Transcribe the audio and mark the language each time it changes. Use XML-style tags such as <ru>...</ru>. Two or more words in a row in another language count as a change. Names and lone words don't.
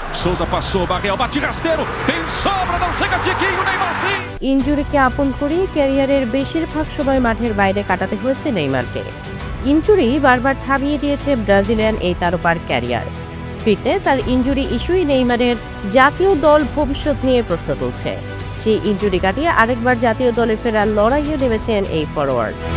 <pt>Souza passou, Barreal bate rasteiro, tem sobra, não chega Tiquinho, Neymar sim!</pt> <bn>ইনজুরিকে আপন করে ক্যারিয়ারের বেশিরভাগ সময় মাঠের বাইরে কাটাতে হয়েছে নেইমারকে। ইনজুরি বারবার থামিয়ে দিয়েছে ব্রাজিলিয়ান এই তারকার ক্যারিয়ার। ফিটনেস আর ইনজুরি ইস্যুই নেইমারের জাতীয় দল ভবিষ্যৎ নিয়ে প্রশ্ন তুলছে। সেই ইনজুরি কাটিয়ে আরেকবার জাতীয় দলে ফেরার লড়াইয়ে নেমেছেন এই ফরোয়ার্ড।</bn>